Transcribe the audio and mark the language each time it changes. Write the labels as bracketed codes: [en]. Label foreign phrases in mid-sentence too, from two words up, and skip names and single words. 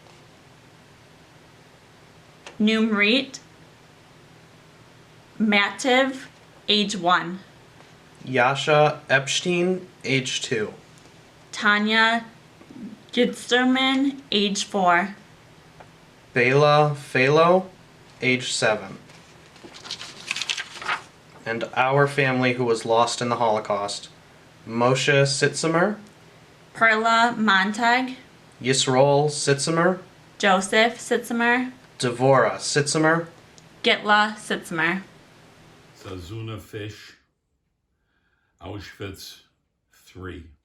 [en] Numrit Mativ, age 1. Yasha Epstein, age 2. Tanya Gitzerman, age 4. Bela Phalo, age 7. And our family who was lost in the Holocaust: Moshe Sitzimer, Perla Montag, Yisroel Sitzimer, Joseph Sitzimer, Devora Sitzimer, Gitla Sitzimer. Zazuna Fish, Auschwitz 3.